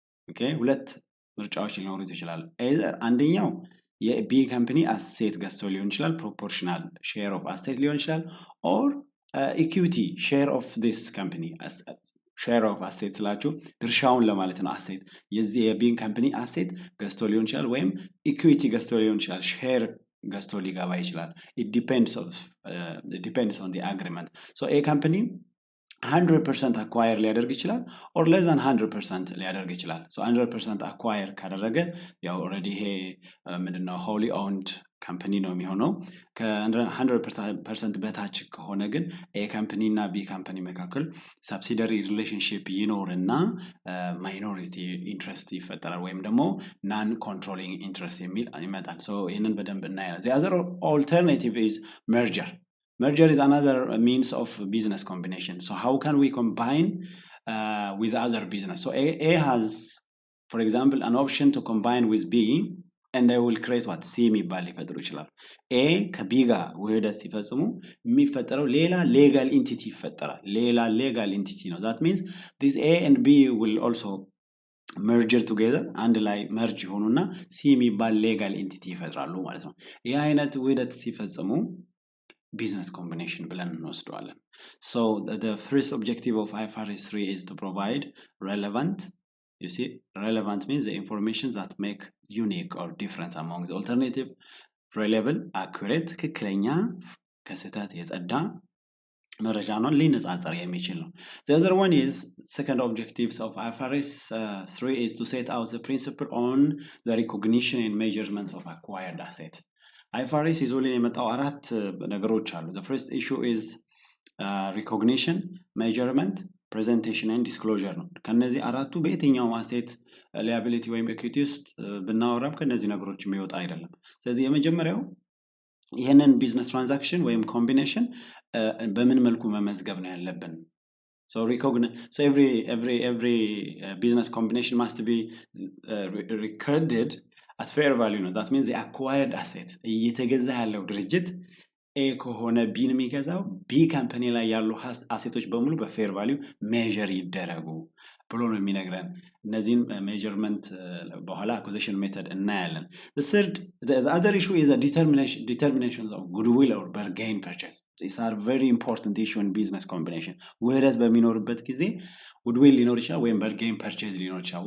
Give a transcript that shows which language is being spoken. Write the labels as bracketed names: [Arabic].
[Amharic] okay ሁለት ምርጫዎች ሊኖሩት ይችላል። either አንደኛው የB company asset ገዝቶ ሊሆን ይችላል proportional share of asset ሊሆን ይችላል [English] or equity share of this company share of asset [Amharic] ስላችሁ ድርሻውን ለማለት ነው። asset የዚህ የB company asset ገዝቶ ሊሆን ይችላል ወይም equity ገዝቶ ሊሆን ይችላል share ገዝቶ ሊገባ ይችላል። [English] it depends on the agreement. so A company [Amharic] 100% acquire ሊያደርግ ይችላል [English] or less than 100% [Amharic] ሊያደርግ ይችላል so 100% acquire ካደረገ ያው already ይሄ ምንድነው wholly owned ካምፓኒ ነው የሚሆነው ከ100% በታች ከሆነ ግን ኤ ካምፓኒ እና ቢ ካምፓኒ መካከል ሰብሲደሪ ሪሌሽንሺፕ ይኖርና ማይኖሪቲ ኢንትረስት ይፈጠራል ወይም ደግሞ ናን ኮንትሮሊንግ ኢንትረስት የሚል ይመጣል so ይሄንን በደንብ እናያለን [English] the other alternative is merger. Merger is another means of business combination. So how can we combine with other business? So A has, for example, an option to combine with B, and I will create what? [Amharic] C የሚባል ሊፈጥሩ ይችላል። A ከB ጋር ውህደት ሲፈጽሙ የሚፈጠረው ሌላ legal entity ይፈጠራል። ሌላ legal entity ነው. [English] That means this A and B will also merger together [Amharic] አንድ ላይ merge ይሆኑና C የሚባል legal entity ይፈጥራሉ ማለት ነው። ይህ አይነት ውህደት ሲፈጽሙ business combination ብለን እንወስደዋለን. [English] So the first objective of IFRS 3 is to provide relevant, you see, relevant means the information that make unique or difference among the alternative, reliable, accurate, [Amharic] ትክክለኛ ከስህተት የጸዳ መረጃ ነው ሊነጻጸር የሚችል ነው. [English] The other one is second objectives of IFRS 3 is to set out the principle on the recognition and measurements of acquired asset. [Amharic] IFRS ይዞልን የመጣው አራት ነገሮች አሉ. [English] The first issue is recognition, measurement, presentation and disclosure ነው. [Amharic] ከነዚህ አራቱ በየትኛው አሴት liability ወይም equity ውስጥ ብናወራም ከነዚህ ነገሮች የሚወጣ አይደለም. ስለዚህ የመጀመሪያው ይሄንን ቢዝነስ ትራንዛክሽን ወይም ኮምቢኔሽን በምን መልኩ መመዝገብ ነው ያለብን? [English] So every business combination must be recorded at fair value ነው. That means the acquired asset [Amharic] እየተገዛ ያለው ድርጅት ኤ ከሆነ ቢን የሚገዛው ቢ ካምፓኒ ላይ ያሉ አሴቶች በሙሉ በፌር ቫልዩ ሜዥር ይደረጉ ብሎ ነው የሚነግረን። እነዚህን ሜዥርመንት በኋላ acquisition method እናያለን. [English] The other issue is the determinations of goodwill or bargain purchase. These are very important issue in business combination. [Amharic] ውህደት በሚኖርበት ጊዜ goodwill ሊኖር ይችላል ወይም bargain purchase ሊኖር ይችላል.